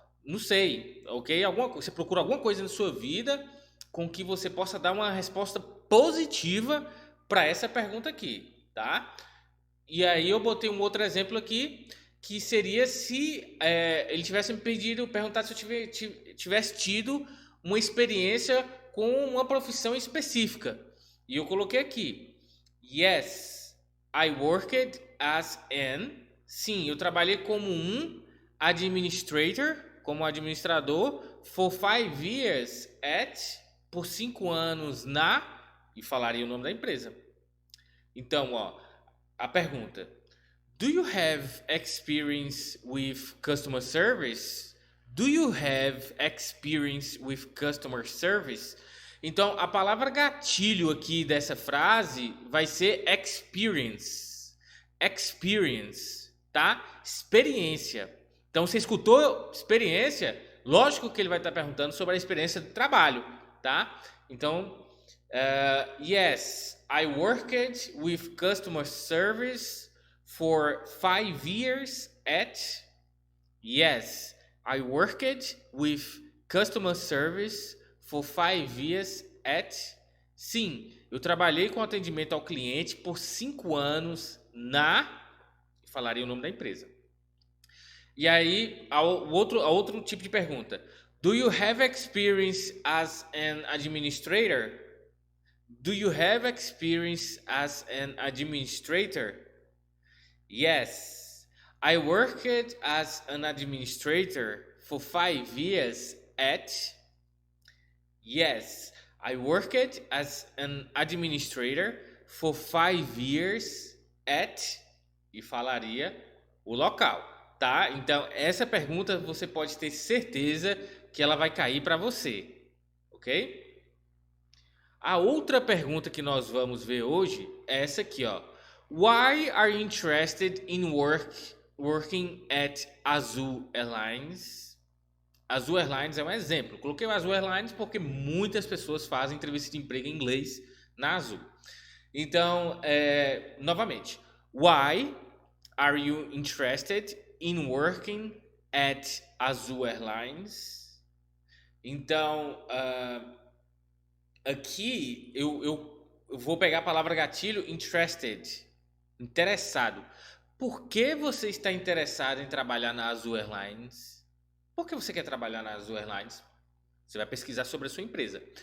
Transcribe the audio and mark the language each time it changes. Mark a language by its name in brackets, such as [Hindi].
[Portuguese] Não sei, ok? Você procura alguma coisa na sua vida com que você possa dar uma resposta positiva para essa pergunta aqui, tá? E aí eu botei um outro exemplo aqui, que seria se ele tivesse me pedido, perguntado se eu tivesse tido uma experiência com uma profissão específica. E eu coloquei aqui, [English] yes, I worked as an... [Portuguese] Sim, eu trabalhei como um administrator, como administrador, [English] for 5 years at... [Portuguese] Por 5 anos na... E falaria o nome da empresa. Então, ó, a pergunta: [English] do you have experience with customer service? Do you have experience with customer service? [Portuguese] Então, a palavra gatilho aqui dessa frase vai ser experience. Experience, tá? Experiência. Então, você escutou experiência? Lógico que ele vai estar perguntando sobre a experiência de trabalho, tá? [English] Então, yes, I worked with customer service for 5 years at... Yes, I worked with customer service for 5 years at... [Portuguese] Sim, eu trabalhei com atendimento ao cliente por 5 anos na... Falaria o nome da empresa. E aí, a outro tipo de pergunta. [English] Do you have experience as an administrator? Do you have experience as an administrator? Yes, I worked as an administrator for 5 years at... Yes, I worked as an administrator for 5 years at... [Portuguese] E falaria o local, tá? Então, essa pergunta você pode ter certeza que ela vai cair para você, ok? A outra pergunta que nós vamos ver hoje é essa aqui, ó. [English] Why are you interested in working at Azul Airlines? [Portuguese] Azul Airlines é um exemplo. Coloquei o Azul Airlines porque muitas pessoas fazem entrevista de emprego em inglês na Azul. Então, novamente, [English] why are you interested in working at Azul Airlines? [Portuguese] Então, aqui eu vou pegar a palavra gatilho, interested, interessado. Por que você está interessado em trabalhar na Azul Airlines? Por que você quer trabalhar na Azul Airlines? Você vai pesquisar sobre a sua empresa.